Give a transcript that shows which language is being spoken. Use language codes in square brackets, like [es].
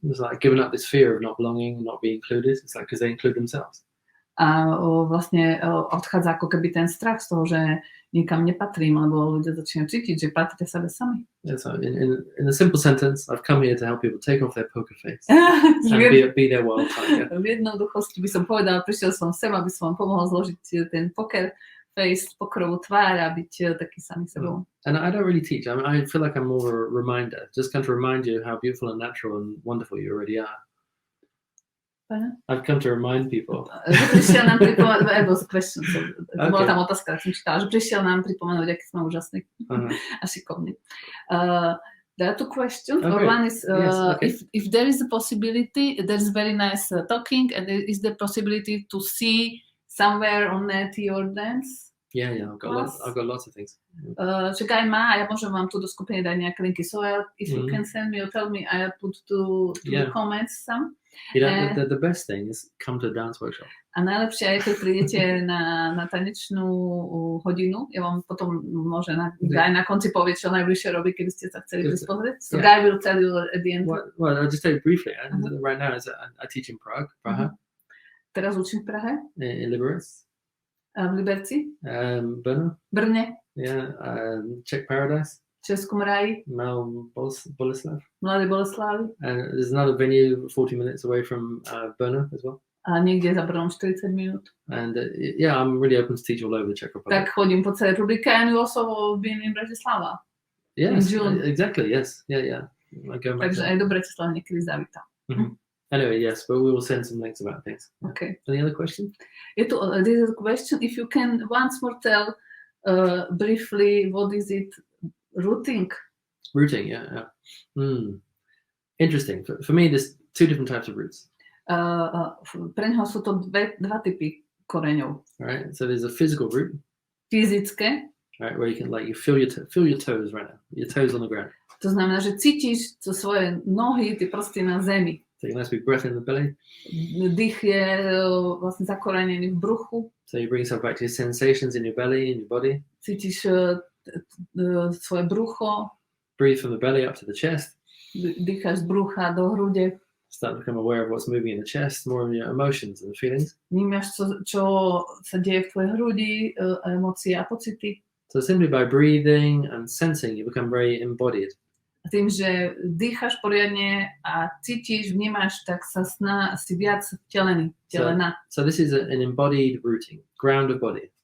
[en] It's like giving up this fear of not belonging, not being included. It's like because they include themselves. [sk] A vlastne odchádza ako keby ten strach z toho, že nikam nepatrím, lebo ľudia začínajú cítiť, že patria sebe sami. [en] Yeah, so in a simple sentence, I've come here to help people take off their poker face and be their wild tiger. [sk] V jednoduchosti by som povedala, prišiel som sem, aby som vám pomohol zložiť ten poker face, pokerovú tvár a byť taký sami sebou. [en] And I don't really teach. I feel like I'm more a reminder, just kind of remind you how beautiful and natural and wonderful you already are. I've come to remind people. [sk] Prišiel nám pripomenúť, bola tam otázka, som čítala, že prišiel nám pripomenúť, aký sme úžasní a šikovní. [en] There are two questions. Okay. One is Yes, okay. if there is a possibility, there's very nice talking, and there is the possibility to see somewhere on net your dance. Yeah, I've got lots of things. [sk] Čak aj má, ja môžem vám tu do skupiny dať nejaké linky. [en] So if you can send me or tell me, I put to the comments some. The best thing is come to a dance workshop. [sk] A najlepšie aj keď prídete na tanečnú hodinu, ja vám potom môžem aj na konci povieť, čo najbližšie robí, keby ste sa chceli pozrieť. [en] So Guy will tell you at the end. Well, I'll just tell you briefly. Right now, I teach in Praha. [sk] Teraz učím v Prahe. [en] In Liberec. [sk] V Liberci. Brne. [en] Yeah, Czech Paradise. [sk] Českom ráji. [en] Boleslav. [sk] Mladej Boleslavi. [en] And there's another venue 40 minutes away from Brno as well. [sk] A niekde za Brnom 40 minút. [en] And I'm really open to teach all over the Czech Republic. [sk] Tak chodím po celej republike [en] and you also been in Bratislava. Yes, exactly, yes. Yeah. [sk] Takže aj do Bratislavy niekedy zavítam. [en] Anyway, yes, but we will send some links about things. Okay. Any other questions? This is a question. If you can once more tell briefly what is it routing? Routing, yeah. Interesting. For me, there's two different types of roots. [sk] Pre neho sú to dva typy koreňov. [en] Right. So there's a physical root. [sk] Fyzické. [en] Right, where you can you feel your toes right now. Your toes on the ground. [sk] To znamená, že cítiš svoje nohy, tie prsty na zemi. [en] Take a nice big breath in the belly. [sk] Dých je vlastne zakorenený v bruchu. [en] So you bring yourself back to your sensations in your belly, in your body. [sk] Cítiš svoje brucho. [en] Breathe from the belly up to the chest. [sk] Dýcháš z brucha do hrude. [en] Start to become aware of what's moving in the chest, more of your emotions and feelings. [sk] Vnímaš, čo sa deje v tvojej hrudi, emócie a pocity. [en] So simply by breathing and sensing, you become very embodied. [sk] A tým, že dýcháš poriadne a cítiš, vnímaš, tak sa si viac vtelený, vtelená. [en] So this is an embodied rooting, ground of body.